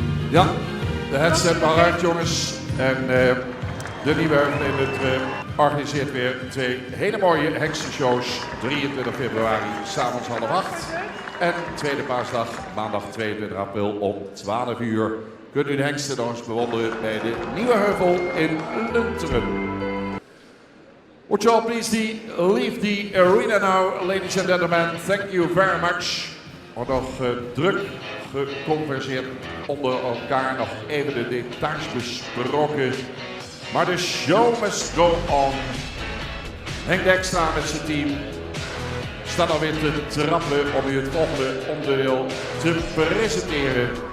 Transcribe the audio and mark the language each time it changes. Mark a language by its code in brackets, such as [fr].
[nl] Ja, de headset maar uit, jongens. En de Nieuwe Heuvel in het organiseert weer 2 hele mooie hengstenshows. 23 februari, s'avonds 7:30. En tweede paasdag, maandag 22 april om 12 uur. Kunt u de hengsten nog eens bewonderen bij de Nieuwe Heuvel in Lunteren. [en] Would you all please leave the arena now, ladies and gentlemen. Thank you very much. [nl] Wordt nog druk geconverseerd onder elkaar, nog even de details besproken. Maar de [en] show must go on. [nl] Henk Dijkstra met zijn team staat alweer te trappelen om u het volgende onderdeel te presenteren.